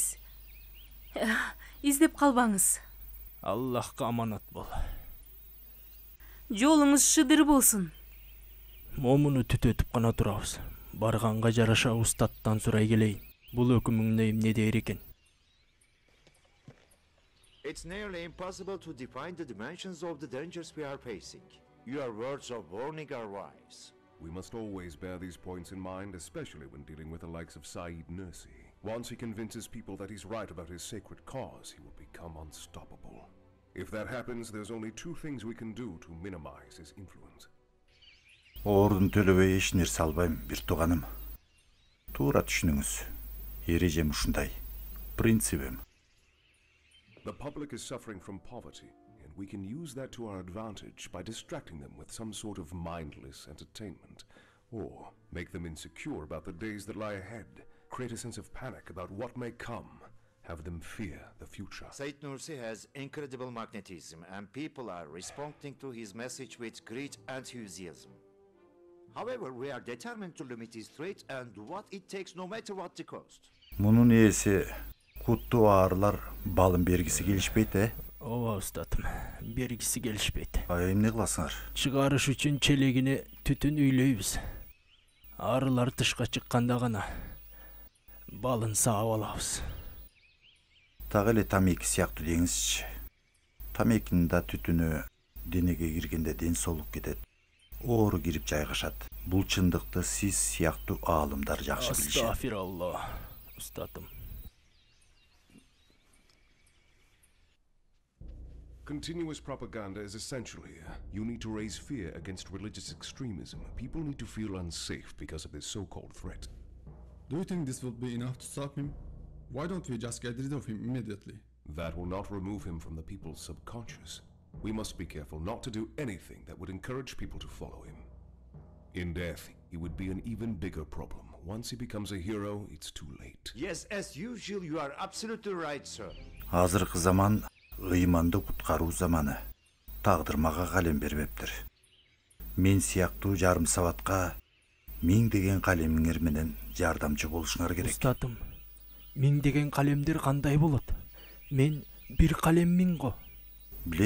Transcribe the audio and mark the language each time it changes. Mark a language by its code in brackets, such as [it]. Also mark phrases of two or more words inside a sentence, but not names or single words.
[ky] Издеп калбаңыз. Аллахка аманат бол. Жолуңуз шыдыр болсун. Момуну түтөтүп гана турабыз. Барганга жараша устаттан сурай келейин. Бул өкүмүңдө эмне дээр экен? [en] It's nearly impossible to define the dimensions of the dangers we are facing. Your words of warning are wise. We must always bear these points in mind, especially when dealing with the likes of Saeed Nursi. Once he convinces people that he's right about his sacred cause, he will become unstoppable. If that happens, there's only two things we can do to minimize his influence. [ky] Ордун төлөбөй эч нерсе албайм, бир тууганым. Туура түшүнүңүз. Эрежем ушундай. Принцибим. [en] The public is suffering from poverty, and we can use that to our advantage by distracting them with some sort of mindless entertainment, or make them insecure about the days that lie ahead, create a sense of panic about what may come, have them fear the future. Saeed Nursi has incredible magnetism, and people are responding to his message with great enthusiasm. However, we are determined to limit his threat and do what it takes no matter what the cost. [ky] Мунун ээси куттуу аарылар балын бергиси келишпейт, Ооба устатым, бергиси келишпейт. Эмне кыласыңар? Чыгарыш үчүн челегине түтүн үйлөйбүз. Арылар тышка чыкканда гана балын саап алабыз. Так эле тамеки сыяктуу деңизчи. Тамекинин да түтүнү денеге киргенде ден соолук кетет. Оору кирип жайгашат. Бул чындыкты сиз сыяктуу аалымдар жакшы билишет. Астафираллах, устатым. [en] Continuous propaganda is essential here. You need to raise fear against religious extremism. People need to feel unsafe because of this so-called threat. Do you think this will be enough to stop him? Why don't we just get rid of him immediately? That will not remove him from the people's subconscious. We must be careful not to do anything that would encourage people to follow him. In death, he would be an even bigger problem. Once he becomes a hero, it's too late. Yes, as usual, you are absolutely right, sir. [ky] Азыркы заман ыйманды куткаруу заманы. Тагдыр мага калем бербептир. Мен сыяктуу жарым сабатка миңдеген калемиңер менен жардамчы болушуңар керек. Устатым, миңдеген калемдер кандай болот? Мен бир калеммин го.